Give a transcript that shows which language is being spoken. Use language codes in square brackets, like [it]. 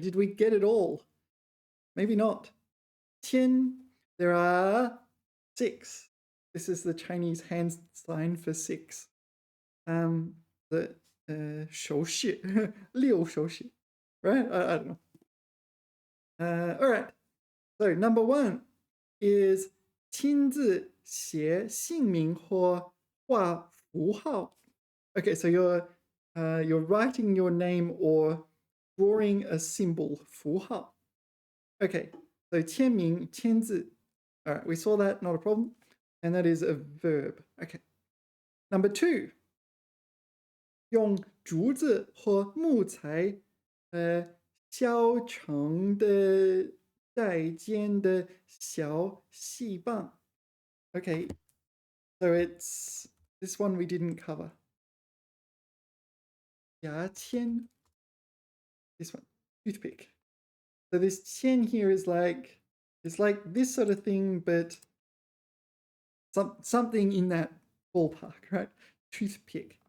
[en] Did we get it all? Maybe not. 10. There are 6. This is the Chinese hand sign for 6. The 手势, 6手势, right? I don't know. All right. [zh] So number 1 is 亲自写姓名或画符号. [en] Okay, so you're writing your name or drawing a symbol, 符号. Okay, so 签名, 签字. All right, we saw that, not a problem. And that is a verb. Okay. [zh] Number 2, 用竹子或木材削成的带尖的小细棒. [en] Okay, so it's this one we didn't cover. 牙签.This one, toothpick. So this 签 here is like, it's like this sort of thing, but something in that ballpark, right? Toothpick.